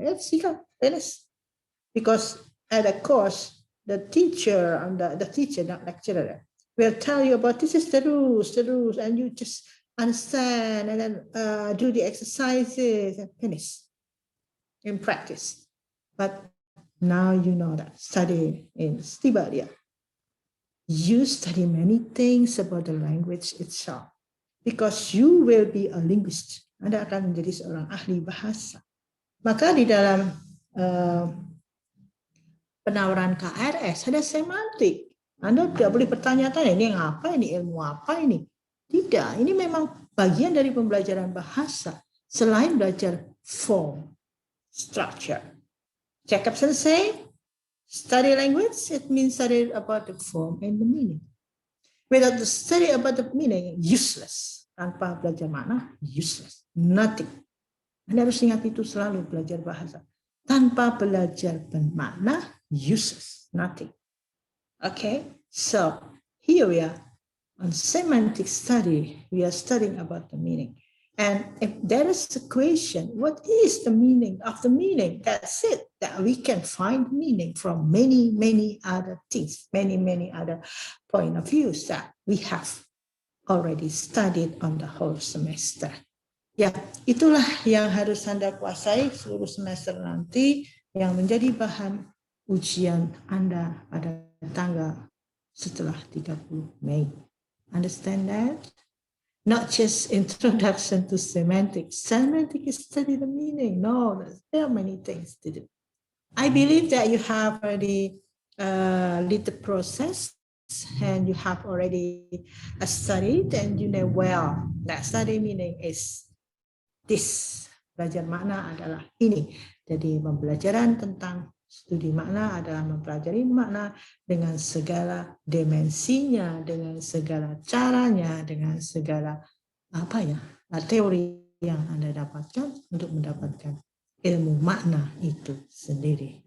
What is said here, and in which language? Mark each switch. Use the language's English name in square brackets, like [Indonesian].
[English] Yes, you can finish. Because at a course, the teacher, not lecturer, will tell you about this is the rules, and you just understand and then do the exercises and finish. In practice. But now you know that study in Stibalia, you study many things about the language itself, because you will be a linguist. [Indonesian] Anda akan menjadi seorang ahli bahasa. Maka di dalam penawaran KRS ada semantik. Anda tidak boleh bertanya-tanya, ini yang apa, ini ilmu apa ini? Tidak, ini memang bagian dari pembelajaran bahasa. Selain belajar form, structure. [English] Jacob Sensei, study language, it means study about the form and the meaning. Without the study about the meaning, useless. [Indonesian] Tanpa belajar makna, [English] useless. Nothing. [Indonesian] Anda harus ingat itu selalu belajar bahasa. Tanpa belajar bermakna, [English] useless. Nothing. Okay, so here we are on semantic study. We are studying about the meaning. And if there is a question, what is the meaning of the meaning? That's it, that we can find meaning from many, many other things, many, many other point of views that we have already studied on the whole semester. [Indonesian] Ya, itulah yang harus Anda kuasai seluruh semester nanti, yang menjadi bahan ujian Anda pada tanggal setelah 30 Mei. [English] Understand that? Not just introduction to semantics. Semantic is study the meaning. No, there are many things to do. I believe that you have already lead the process and you have already studied and you know well that study meaning is this. [Indonesian] Belajar makna adalah ini. Jadi pembelajaran tentang studi makna adalah mempelajari makna dengan segala dimensinya, dengan segala caranya, dengan segala teori yang Anda dapatkan untuk mendapatkan ilmu makna itu sendiri.